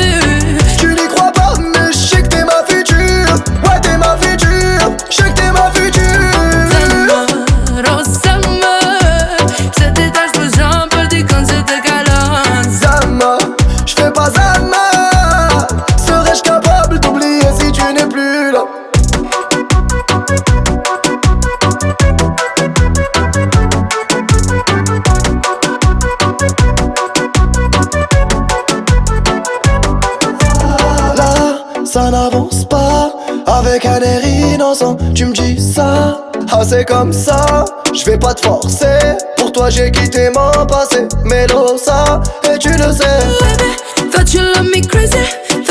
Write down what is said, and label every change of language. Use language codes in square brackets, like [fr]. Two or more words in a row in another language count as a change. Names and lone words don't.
[fr] Tu n'y crois pas, mais je sais que t'es ma future. Ouais, t'es ma future. Je sais que t'es ma future. [sq] Zemër, oh zemër, pse ti tash për zhan për dikën që të kalon. [fr] Zama, je fais pas Zama. Serais-je capable d'oublier si tu n'es plus là? Là, ça n'avance pas. Avec un air innocent, tu me dis ça. Ah, c'est comme ça, je vais pas te forcer. Pour toi, j'ai quitté mon passé. Mélo ça, et tu le sais. [en] Baby, Thought you love me crazy.